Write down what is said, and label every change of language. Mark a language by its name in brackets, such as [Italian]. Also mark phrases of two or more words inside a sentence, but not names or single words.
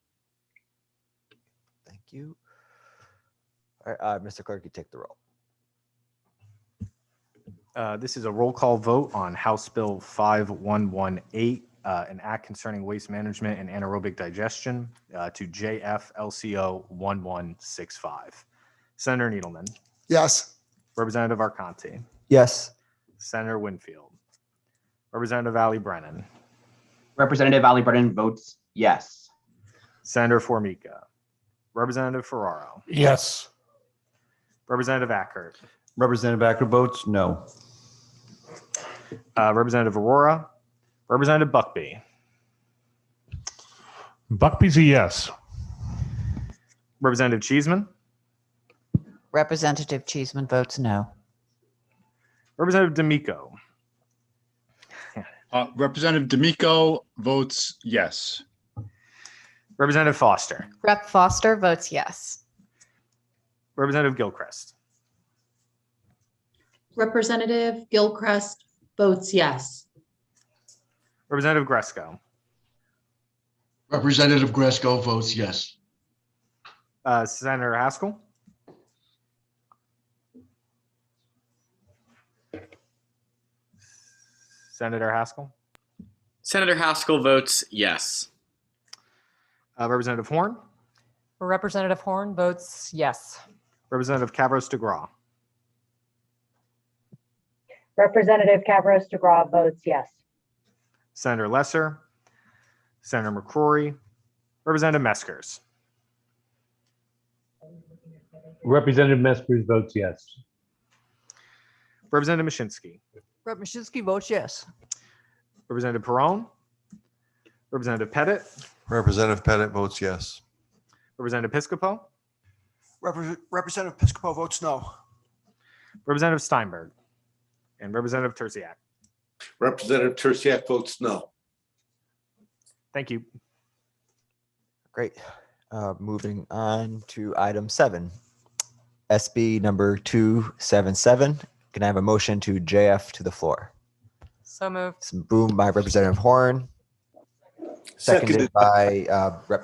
[English] Thank you. All right, Mr. Clerk, you take the roll. This is a roll call vote on House Bill 5118, an act concerning waste management and anaerobic digestion to JFLCO 1165. Senator Needleman. Yes. Representative Arconti. Yes. Senator Winfield. Representative Ali Brennan. Representative Ali Brennan votes yes. Senator Formica. Representative Ferraro. Yes. Representative Ackert. Representative Acker votes no. Representative Aurora. Representative Buckby. Buckby's a yes. Representative Cheeseman, Representative Cheeseman votes no. Representative D'Amico, Representative D'Amico votes yes. Representative Foster, Rep. Foster votes yes. Representative Gilchrist, Representative Gilchrist votes yes. Representative Gresco, Representative Gresco votes yes. Senator Haskell, Senator Haskell, Senator Haskell votes yes. Representative Horn, Representative Horn votes yes. Representative Cavros DeGraw, Representative Cavros DeGraw votes yes. Senator Lesser, Senator McCrory, Representative Meskers, Representative Meskers votes yes. Representative Mashinsky, Rep. Mashinsky votes yes. Representative Perone, Representative Pettit, Representative Pettit votes yes. Representative Piscopo, Representative Piscopo votes no. Representative Steinberg, and Representative Terziak. Representative Terziak votes no. Thank you. Great. Moving on to item 7, SB number 277. Can I have a motion to JF to the floor? So moved. It's moved by Representative Horn, seconded by Rep.